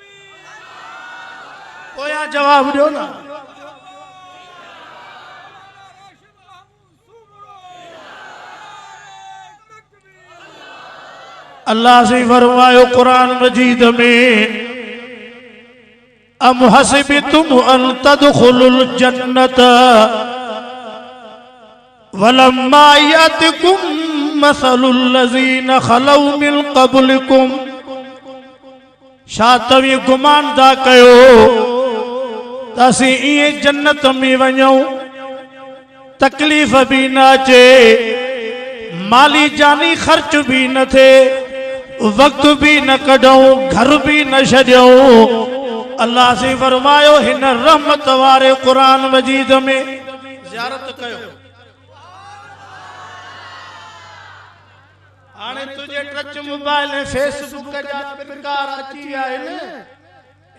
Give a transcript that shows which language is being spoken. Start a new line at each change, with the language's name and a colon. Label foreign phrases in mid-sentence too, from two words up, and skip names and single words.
Sindhi: पोयां जवाब ॾियो न। अल्लाह से फरमायो कुरान मजीद में,
Arabic: أم حسبتم أن تدخلوا الجنة ولما يأتكم مثل الذين خلوا من قبلكم.
Sindhi: छा तव्हीं गुमान था कयो त असीं इएं जन्नत में वञूं, तकलीफ़ भी न अचे, माली जानी खर्च भी न थे, वक्त भी न कढूं, घर भी न छॾियूं। अल्लाह से फरमायो हिन रहमत वारे कुरान मजीद में ज़ियारत कयो। हाणे तुझे
English: touch mobile
Sindhi: ऐं फेसबुक जा प्रकार अची विया आहिनि।